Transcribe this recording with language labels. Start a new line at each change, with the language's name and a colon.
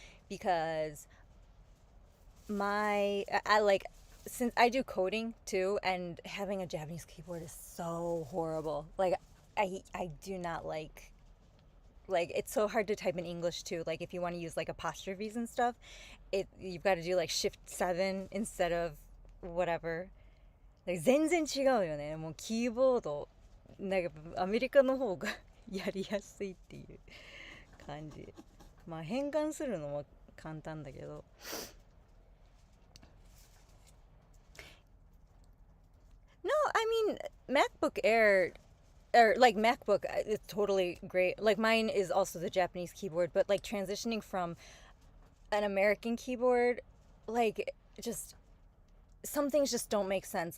English: Because I like, since I do coding too, and having a Japanese keyboard is so horrible. Like, I do not like it's so hard to type in English too. Like, if you want to use like apostrophes and stuff, you've got to do like shift 7 instead of whatever.
Japanese: Like, 全然違うよね。もうキーボードなんかアメリカの方がやりやすいっていう感じ。まあ変換するのも簡単だけど。
English: No, I mean MacBook Air or like MacBook is totally great. Like, mine is also the Japanese keyboard, but like transitioning from an American keyboard, like, just some things just don't make sense.